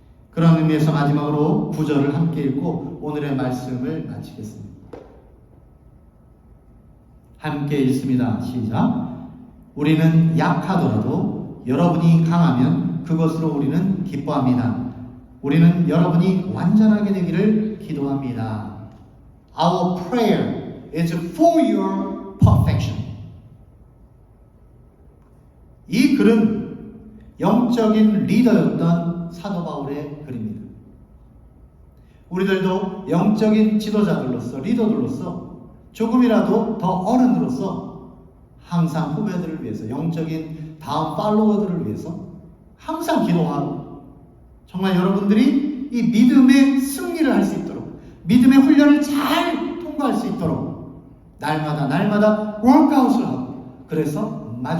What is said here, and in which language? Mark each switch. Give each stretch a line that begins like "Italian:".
Korean: 그런 의미에서 마지막으로 9절을 함께 읽고 오늘의 말씀을 마치겠습니다. 함께 읽습니다. 시작. 우리는 약하더라도 여러분이 강하면 그것으로 우리는 기뻐합니다. 우리는 여러분이 완전하게 되기를 기도합니다.
English: Our prayer is for your perfection.
Korean: 이 글은 영적인 리더였던 사도 바울의 글입니다. 우리들도 영적인 지도자들로서 리더들로서 조금이라도 더 어른으로서 항상 후배들을 위해서 영적인 다음 팔로워들을 위해서 항상 기도하고 정말 여러분들이 이 믿음의 승리를 할 수 있도록 믿음의 훈련을 잘 통과할 수 있도록 날마다 월크아웃을 하고 그래서